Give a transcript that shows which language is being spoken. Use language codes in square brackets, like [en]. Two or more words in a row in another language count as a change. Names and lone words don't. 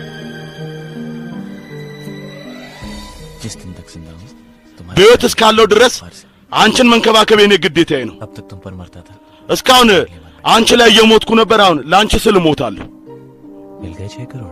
[hi] जिस दिन तक जिंदा हूं [am] በህይወት እስካለው ድረስ አንቺን መንከባከብ የኔ ግዴታዬ ነው [hi] अब तक तुम पर मरता था [am] እስካሁን አንቺ ላይ የሞትኩ ነበር አሁን ላንቺ ስል ሞታለሁ [hi] मिल गए 6 करोड़